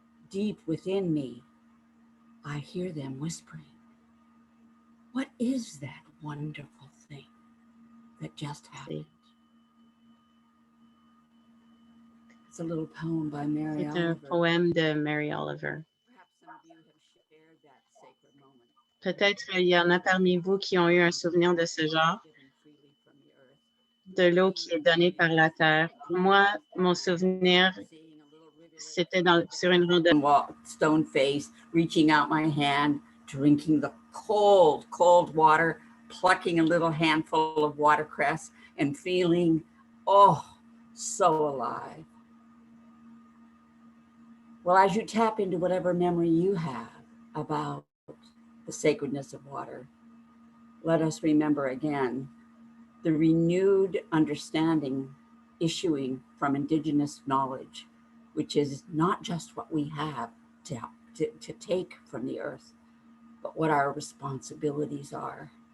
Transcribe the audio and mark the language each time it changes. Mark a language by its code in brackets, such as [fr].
[en] Deep within me, I hear them whispering, what is that wonderful thing that just happened? It's a little poem by Mary [fr] C'est un [en] Oliver. [fr] poème de Mary Oliver. [en] Perhaps some of you have shared that sacred moment. [fr] Peut-être il y en a parmi vous qui ont eu un souvenir de ce genre, [en] Given freely from the earth. [fr] de l'eau qui est donnée par la terre. Pour moi, mon souvenir, c'était sur une randonnée. [en] Stone face, reaching out my hand, drinking the cold, cold water, plucking a little handful of watercress and feeling, oh, so alive. Well, as you tap into whatever memory you have about the sacredness of water, let us remember again the renewed understanding issuing from Indigenous knowledge, which is not just what we have to take from the earth, but what our responsibilities are.